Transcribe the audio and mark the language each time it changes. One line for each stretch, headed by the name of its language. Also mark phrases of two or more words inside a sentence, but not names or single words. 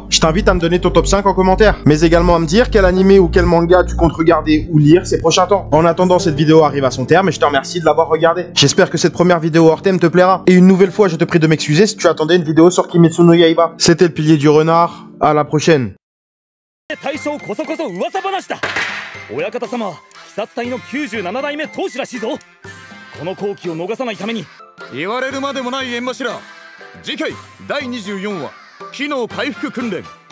French: Je t'invite à me donner ton top 5 en commentaire, mais également à me dire quel animé ou quel manga tu comptes regarder ou lire ces prochains temps. En attendant, cette vidéo arrive à son terme et je te remercie de l'avoir regardée. J'espère que cette première vidéo hors thème te plaira. Et une nouvelle fois, je te prie de m'excuser si tu attendais une vidéo sur Kimetsu no Yaiba. C'était le pilier du renard, à la prochaine.
Japanese: 大将こそこそ噂話だ。親方様、鬼殺隊の97代目当主らしいぞ。この好機を逃さないために。言われるまでもない縁柱。次回第24話機能回復訓練。